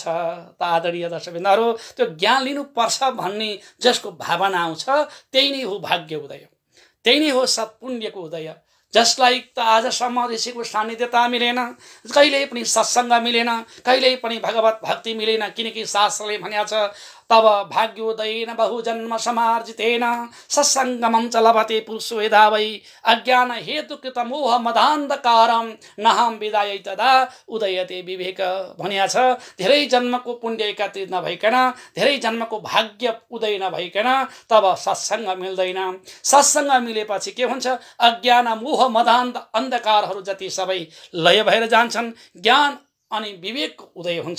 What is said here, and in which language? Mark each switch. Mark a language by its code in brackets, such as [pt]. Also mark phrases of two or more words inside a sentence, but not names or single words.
[ne] त आदरणीय दर्शकबिन्दहरू, त्यो ज्ञान लिनुपर्छ भन्ने जसको भावना आउँछ त्यही नै हो भाग्य उदय, त्यही नै हो सत्पुण्यको उदय। जसलाई त आजसम्म ऋषिको सान्निध्यता मिलेन, कहिल्यै पनि सत्सङ्ग मिलेन, कहिल्यै पनि भगवत भक्ति मिलेन, किनकि शास्त्रले भनेको छ [sa] तब भाग्योदयेन बहुजन्म समार्जितेन सत्सङ्गमं च लभते पुरुषो यदा वै अज्ञान हेतुकृत मोह मदान्धकारम नहम विदायै तदा उदयते विवेक [ne] भनिया छ। धेरै जन्मको पुण्य एकत्रित नभइकन, धेरै जन्मको भाग्य उदय नभइकन तब सत्सङ्ग मिल्दैन। सत्सङ्ग मिलेपछि के हुन्छ, अज्ञान मोह मदान्ध अन्धकारहरू जति सबै लय भएर जान्छन्, ज्ञान अनि विवेकको उदय हुन्छ।